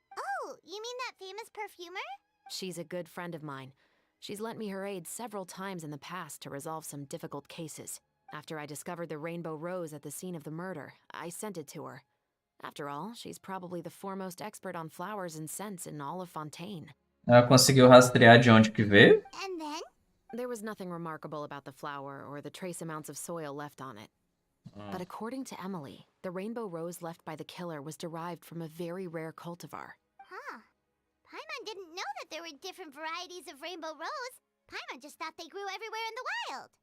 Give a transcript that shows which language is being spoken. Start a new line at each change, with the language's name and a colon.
English: Oh, you mean that famous perfumer? She's a good friend of mine. She's lent me her aid several times in the past to resolve some difficult cases. After I discovered the rainbow rose at the scene of the murder, I sent it to her. After all, she's probably the foremost expert on flowers and scents in all of Fontaine.
Portuguese: Ela conseguiu rastrear de onde que veio?
English: And then? There was nothing remarkable about the flower or the trace amounts of soil left on it. But according to Emily, the rainbow rose left by the killer was derived from a very rare cultivar. Huh. Paimon didn't know that there were different varieties of rainbow rose. Paimon just thought they grew everywhere in the wild.